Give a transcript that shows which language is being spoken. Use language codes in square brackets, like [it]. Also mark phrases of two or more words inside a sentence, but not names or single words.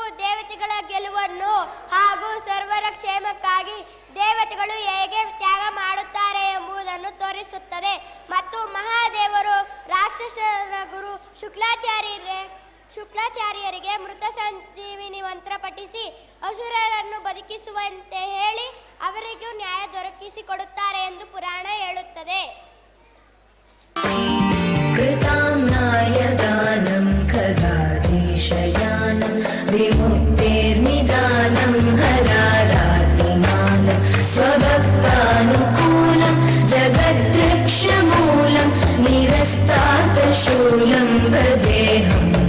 [kn] ದೇವತೆಗಳ ಗೆಲುವನ್ನು ಹಾಗೂ ಸರ್ವರ ಕ್ಷೇಮಕ್ಕಾಗಿ ದೇವತೆಗಳು ಹೇಗೆ ತ್ಯಾಗ ಮಾಡುತ್ತಾರೆ ಎಂಬುದನ್ನು ತೋರಿಸುತ್ತದೆ. ಮತ್ತು ಮಹಾದೇವರು ರಾಕ್ಷಸರ ಗುರು ಶುಕ್ಲಾಚಾರ್ಯರಿಗೆ ಮೃತ ಸಂಜೀವಿನಿ ಮಂತ್ರ ಪಠಿಸಿ ಅಸುರರನ್ನು ಬದುಕಿಸುವಂತೆ ಹೇಳಿ ಅವರಿಗೂ ನ್ಯಾಯ ದೊರಕಿಸಿಕೊಡುತ್ತಾರೆ ಎಂದು ಪುರಾಣ ಹೇಳುತ್ತದೆ. [sa] कृताम्नायदानं खगाधीशयानं विमुक्तेर्निदानं हरारातिमानं स्वभक्तानुकूलं जगद्वृक्षमूलं निरस्तातशूलं भजेऽहं